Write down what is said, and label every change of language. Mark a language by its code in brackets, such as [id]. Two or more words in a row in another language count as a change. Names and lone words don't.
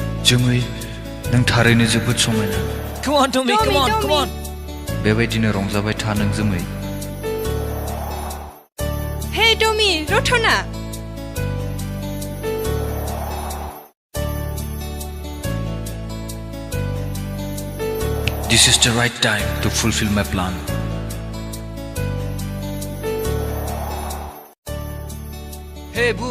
[brx] जोमै नों थारैनो जोबोद समायना [en] Come on, Tommy, come on, come on. [brx] बेबायदिनो रंजाबाय था नों जोमै [en] Hey, Tommy, Rotona. This is the right time to fulfill my plan. Hey, boom.